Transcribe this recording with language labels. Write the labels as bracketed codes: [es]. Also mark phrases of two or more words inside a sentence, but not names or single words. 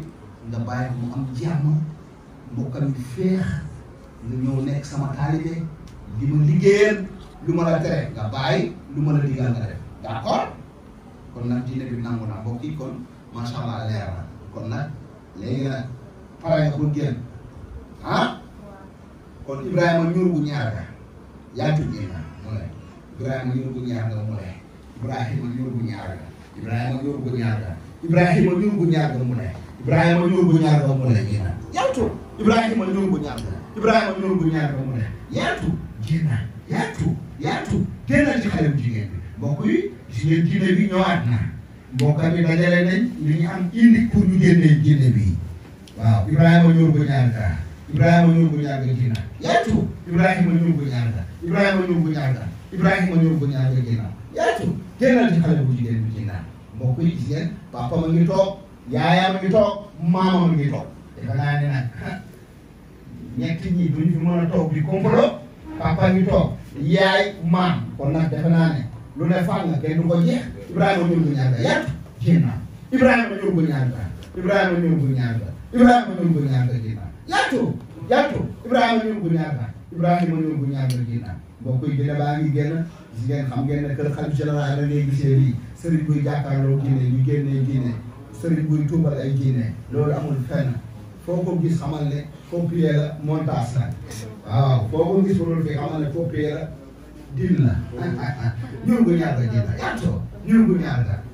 [wo] nga bàyyi ko mu am jàmm mbokkam yi féex nga ñëw nekk sama taalibe di ma liggéeyal lu ma la tere nga bàyyi lu ma la digal nga def d'accord kon nag diine bi nangu na mbokk yi kon [ar] ما شاء الله [wo] leer na kon nag léegi nag pare nga pour génn ah kon Ibrahima ñuur gu ñaar ga yaa tuddee na mu ne Ibrahima ñuur gu ñaar ga mu ne Ibrahima ñuur gu ñaar ga Ibrahima ñuur gu ñaar ga Ibrahima ñuur gu ñaar ga mu ne Ibrahima ñurgu ñarga mu ne jina yaltu Ibrahima ñurgu ñarga Ibrahima ñurgu ñarga mu ne yaltu jina yaltu génnal ci xale bu jigéen bi mbokk yi gis ngeen jinne bi ñëwaat na mbokk bi dajale nañ li ñu am indi pour ñu génnee jinne bi waaw Ibrahima ñurgu ñarga Ibrahima ñurgu ñarga jina yaltu Ibrahima ñurgu ñarga Ibrahima ñurgu ñarga Ibrahima ñurgu ñarga jina yaltu génnal ci xale bu jigéen bi jina mbokk yi gis ngeen papa ma ngi toog yaayam a ngi toog maama ma ngi toog defe naa ne nag ñett ñi duñ fi mën a toog di complot papa ngi toog yaay maam kon nag defe naa ne lu ne fànn kenn du ko jeex Ibrahima ñurgu ñarga yàlla jinna Ibrahima ñurgu ñarga Ibrahima ñurgu ñarga Ibrahima ñurgu ñarga jinna yàttu Ibrahima ñurgu ñarga Ibrahima ñurgu ñarga jinna mbokk yi dina baa ngi génn gis ngeen xam ngeen ne kër xalif général da ngay gisee lii sëriñ buy jàkkaarloo diine ñu génnee diine sëriñ buy tuubal ay diine loolu amul fenn foo ko gis xamal ne copier la montage la waaw foo ko gis loolu fi xamal ne copier la dil la ñurgu ñarga dina yàttoo ñurgu ñarga